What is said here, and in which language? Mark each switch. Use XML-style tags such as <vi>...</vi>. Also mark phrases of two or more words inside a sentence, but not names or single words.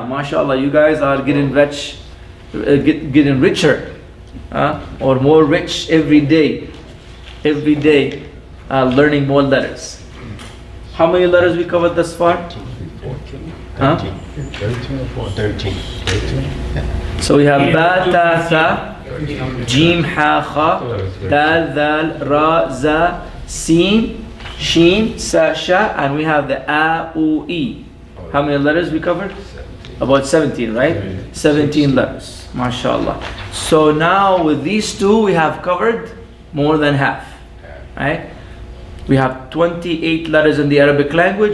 <en>MashaAllah, you guys are getting rich, getting richer, or more rich every day. Every day, learning more letters. How many letters we covered thus far? 13. So we have</en> <ar>ba, ta, tha, jim, ha, kha, dal, dal, ra, za, sin, shin, sa, sha,</ar> <en>and we have the a, u, e. How many letters we covered? About 17, right? 17 letters. MashaAllah. So now with these 2 we have covered more than half, right? We have 28 letters in the Arabic language.</en>